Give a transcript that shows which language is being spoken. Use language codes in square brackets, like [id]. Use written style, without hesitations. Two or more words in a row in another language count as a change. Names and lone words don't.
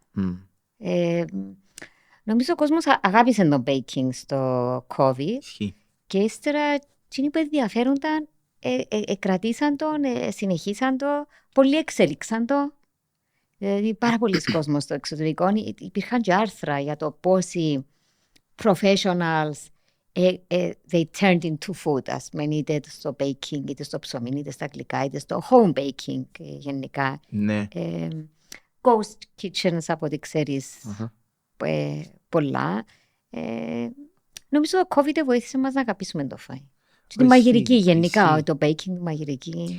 [el] Νομίζω ο κόσμος αγάπησε το baking στο COVID. Και ύστερα εκείνοι που ενδιαφέρονταν κρατήσαν το, συνεχίσαν το, πολλοί εξέλιξαν το. Δηλαδή πάρα πολλοί κόσμος στο εξωτερικό. Υπήρχαν και άρθρα για το πόσοι [en] professionals they turned into food, [el] ας πούμε, είτε στο baking, είτε στο ψωμί, είτε στα γλυκά, είτε στο [en] home baking [el] γενικά. Ναι. [en] Ghost kitchens, [el] από ό,τι ξέρεις, πολλά. Νομίζω το COVID βοήθησε μας να αγαπήσουμε το φαΐ. Τη μαγειρική γενικά, το baking, τη μαγειρική.